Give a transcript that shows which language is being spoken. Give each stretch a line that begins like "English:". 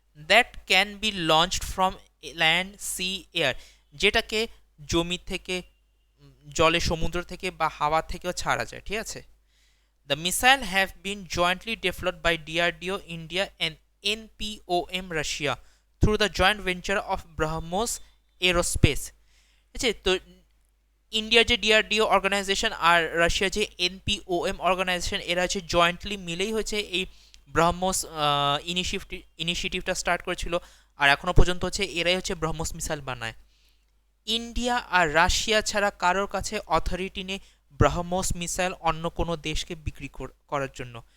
English: that can be launched from land sea air,
Bangla: যেটাকে জমি থেকে, জলে, সমুদ্র থেকে বা হাওয়া থেকেও ছাড়া যায়, ঠিক আছে।
English: The missile have been jointly developed by DRDO India and NPOM Russia through the joint venture of BrahMos Aerospace.
Bangla: আচ্ছা, তো ইন্ডিয়ার যে ডিআরডিও অর্গানাইজেশন আর রাশিয়ার যে এনপিওএম অর্গানাইজেশন, এরা হচ্ছে জয়েন্টলি মিলেই হচ্ছে এই ব্রহ্মোস ইনিশিয়েটিভটা স্টার্ট করেছিল, আর এখনও পর্যন্ত হচ্ছে এরাই হচ্ছে ব্রহ্মোস মিসাইল বানায়। ইন্ডিয়া আর রাশিয়া ছাড়া কারোর কাছে অথরিটি নেই ব্রহ্মোস মিসাইল অন্য কোনো দেশকে বিক্রি করার জন্য।